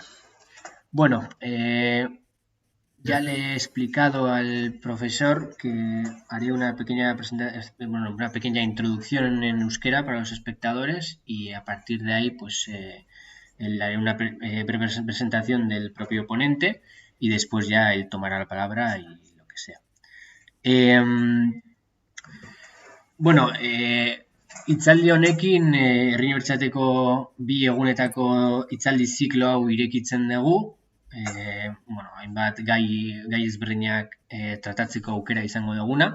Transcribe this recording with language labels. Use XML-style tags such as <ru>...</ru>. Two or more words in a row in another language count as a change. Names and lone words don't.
<es>Bueno, ya le he explicado al profesor que haré una pequeña bueno, una pequeña introducción en euskera para los espectadores y a partir de ahí, pues, él haré una breve presentación del propio ponente y después ya él tomará la palabra y lo que sea.</es> <eu>Bueno, hitzaldi honekin Herri Unibertsitateko bi egunetako hitzaldi ziklo hau irekitzen dugu. Bueno, hainbat gai ezberdinak tratatzeko aukera izango duguna.</eu>